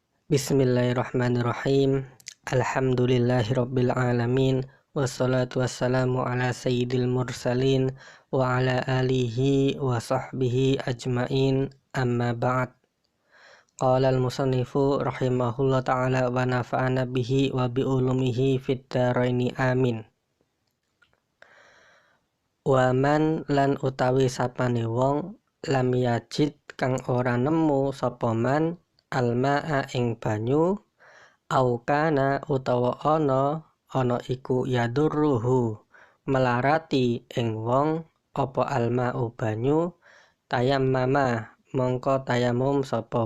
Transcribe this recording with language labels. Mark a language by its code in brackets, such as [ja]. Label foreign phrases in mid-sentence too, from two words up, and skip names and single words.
[ar] بسم الله الرحمن الرحيم. الحمد لله رب العالمين. والصلاة والسلام على سيد المرسلين وعلى آله وصحبه أجمعين. أما بعد. قال المصنف رحمه الله تعالى ونفعنا به وبعلومه في الدارين آمين. ومن [jv] lan utawi sapane wong [ar] لم يجد [jv] kang ora nemu sapa [ar] من الماء [jv] ing banyu [ar] أو كان [jv] utawa ana iku yadurruhu melarati ing wong apa almau banyu tayammama mongko tayamum sapa